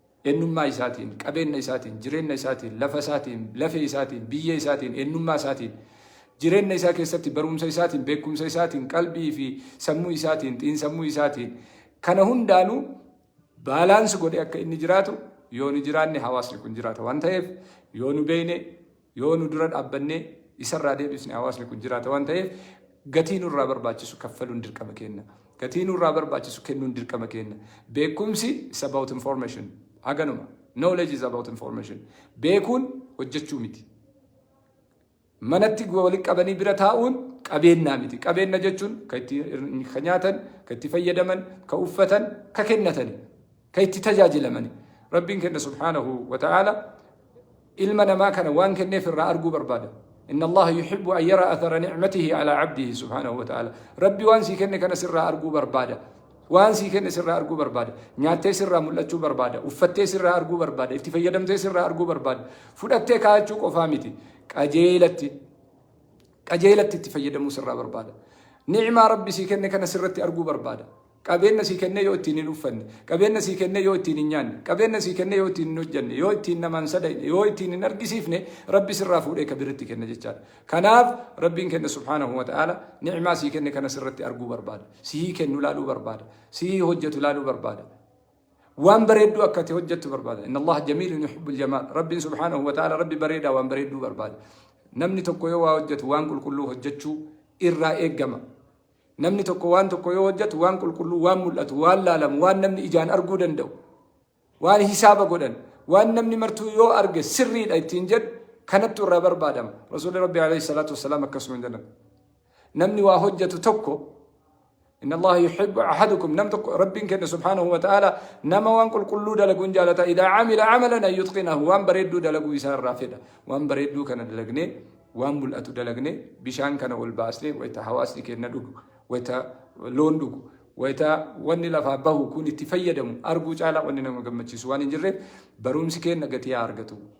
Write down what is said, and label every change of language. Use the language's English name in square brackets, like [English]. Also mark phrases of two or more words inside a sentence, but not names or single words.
[Oromo] Eenyummaa isaatiin, qabeenya isaatiin, jireenya isaatiin, lafa isaatiin, lafee isaatiin, biyya isaatiin, eenyummaa isaatiin, jireenya isaa keessatti barumsa isaatiin, beekumsa isaatiin, qalbii fi sammuu isaatiin, xiinsammuu isaatiin, kana hundaanuu baalaansi godhe akka inni jiraatu, yoo nu jiraanne hawaasni kun jiraata waan ta'eef, yoo nu beene, yoo nu dura dhaabbanne, isarraa deebisne hawaasni kun jiraata waan ta'eef, gatii nurraa barbaachisu kaffaluun dirqama kenna. Gatii nurraa barbaachisu kennuun dirqama kenna. [English] Beekumsi is about information. Haganuma. Knowledge is about information. [Oromo] Beekuun hojjechuu miti. Manatti walitti qabanii bira taa'uun qabeennaa miti. Qabeenna jechuun ka itti, ka nyaatan, ka itti fayyadaman, ka uffatan, ka kennatani, ka itti tajaajilamani. Rabbiin kenna [Arabic] سبحانه وتعالى [Oromo] ilma namaa kana waan kenneef irraa arguu barbaada. [Arabic] إن الله يحب أن يرى أثر نعمته على عبده سبحانه وتعالى. [Oromo] Rabbi waan sii kenne kana sirraa arguu barbaada. Waan sii kenne sirraa arguu barbaada. Nyaattee sirraa mul'achuu barbaada. Uffattee sirraa arguu barbaada. Itti fayyadamtee sirraa arguu barbaada. Fudhattee kaa'achuu qofaa miti. Qajeelatti, qajeelatti itti fayyadamuu sirraa barbaada. Ni'imaa Rabbi sii kenne kana sirratti arguu barbaada. Qabeenya sii kenne yoo ittiin hin uffanne, qabeenya sii kenne yoo ittiin hin nyaanne, qabeenya sii kenne yoo ittiin hin hojjenne, yoo ittiin namaan sadaqne, yoo ittiin hin argisiifne, Rabbi sirraa fuudhee ka biritti kenna jechaadha. Kanaaf Rabbiin kenna [Arabic] سبحانه وتعالى [Oromo] ni'imaa sii kenne kana sirratti arguu barbaada. Sii kennu laaluu barbaada. Sii hojjetu laaluu barbaada. Waan bareedduu akka ati hojjettu barbaada. [Arabic] إن الله جميل يحب الجمال. [Oromo] Rabbiin [Arabic] سبحانه وتعالى [Oromo] Rabbi bareedaa waan bareedduu barbaada. Namni tokko yoo waa hojjetu waan qulqulluu hojjechuu irraa eeggama. Namni tokko waan tokko yoo hojjetu waan qulqulluu, waan mul'atu, waan laalamu, waan namni ijaan arguu danda'u, waan hisaaba godhan, waan namni martuu yoo arge sirriidha ittiin jedhu kanattu irraa barbaadama. Rasuulli Rabbi [Arabic] عليه الصلاة والسلام [Oromo] akkasuma hin jedhan. Namni waa hojjetu tokko, [Arabic] إن الله يحب أحدكم، [Oromo] nam tokko, Rabbiin kenna [Arabic] سبحانه وتعالى [Oromo] nama waan qulqulluu dalaguun jaalata. [Arabic] إذا عمل عملا أن يتقنه، [Oromo] waan bareedduu dalaguu isaa irraa fedha. Waan bareedduu kana dalagnee, waan mul'atu dalagnee, bishaan kana ol baasnee, wayita hawaasni kenna dhugu, wayita loon dhugu, wayita wanni lafaa bahu kun itti fayyadamu arguu caalaa wanni nama gammachiisu waan hin jirreef, barumsi kenna gatii haa argatu.